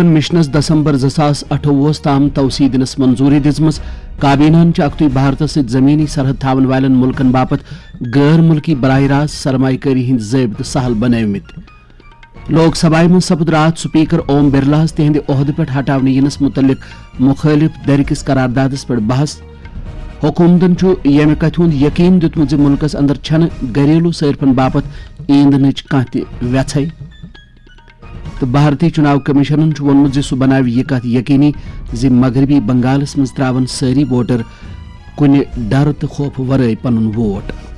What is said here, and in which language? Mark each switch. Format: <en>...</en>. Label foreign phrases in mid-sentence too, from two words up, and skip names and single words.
<ks>مشنس دسمبر 2028 تام توسیع دنس منظوری دزم کابینہ اکتوی بھارت ست زمینی سرحد تھاون والن ملکن باپت غیر ملکی براہ راست سرمایہ کاری ہند ضابطہ سہل بنومت لوک سبھا من سپد رات سپیکر اوم برلا تہند عہدہ پہ ہٹانے ینس متعلق مخالف درکس قراردادس پہ بحث حکومتن یمہ کتھ ہند یقین دیتمت ملکس اندر چھن گھریلو صرفن باپت ایندھنچ کانہ تہ ویژھے تو بھارتی چناو کمیشنن وونمت سہ بناو یہ کت یقینی مغربی بنگالس مز تراون ساری ووٹر کن ڈر تو خوف ورائے پنن ووٹ.</ks>